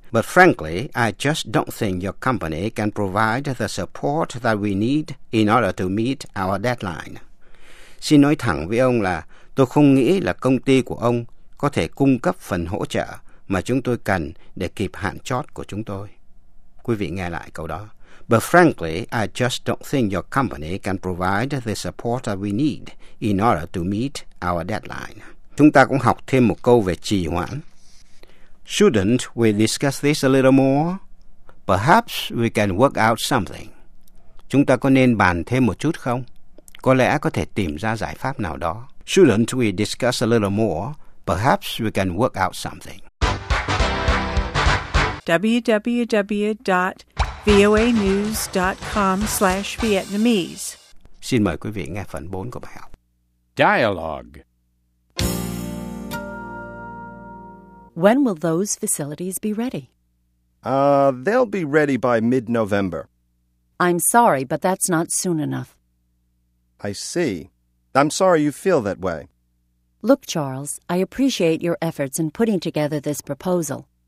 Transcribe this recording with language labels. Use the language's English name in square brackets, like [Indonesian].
[English] But frankly, I just don't think your company can provide the support that we need in order to meet our deadline. [Vietnamese] Xin nói thẳng với ông là tôi không nghĩ là công ty của ông có thể cung cấp phần hỗ trợ mà chúng tôi cần để kịp hạn chót của chúng tôi. Quý vị nghe lại câu đó. [English] But frankly, I just don't think your company can provide the support that we need in order to meet our deadline. [Vietnamese] Chúng ta cũng học thêm một câu về trì hoãn. [English] Shouldn't we discuss this a little more? Perhaps we can work out something. [Vietnamese] Chúng ta có nên bàn thêm một chút không? Có lẽ có thể tìm ra giải pháp nào đó. [English] Shouldn't we discuss a little more? Perhaps we can work out something. www.voanews.com/Vietnamese. [Vietnamese] Xin mời quý vị nghe phần 4 của bài học. [English] Dialogue. When will those facilities be ready? They'll be ready by mid-November. I'm sorry, but that's not soon enough. I see. I'm sorry you feel that way. Look, Charles, I appreciate your efforts in putting together this proposal.